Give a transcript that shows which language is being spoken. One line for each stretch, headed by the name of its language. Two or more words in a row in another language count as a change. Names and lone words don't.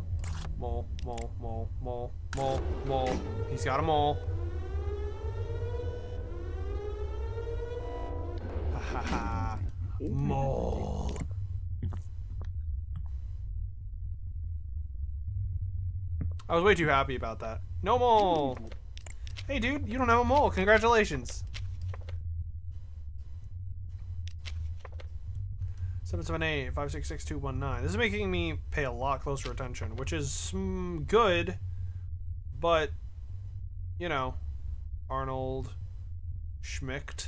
English: Mole, mole, mole, mole, mole, mole. He's got a mole. Ha ha ha. Mole. I was way too happy about that. No mole. Hey dude, you don't have a mole. Congratulations. 778-566-219. This is making me pay a lot closer attention, which is good, but, you know, Arnold Schmicht.